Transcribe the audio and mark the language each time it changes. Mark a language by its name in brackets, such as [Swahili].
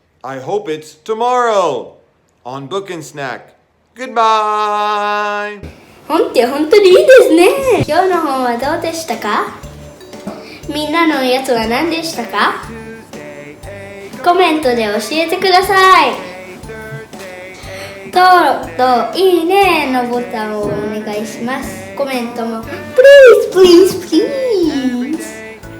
[English] I hope it's tomorrow on Book and Snack. Goodbye. [Japanese] 本って本当にいいですね。今日の本はどうでしたか？みんなのやつは何でしたか？コメントで教えてください。登録といいねのボタンをお願いします。コメントも [English] Please, please, please.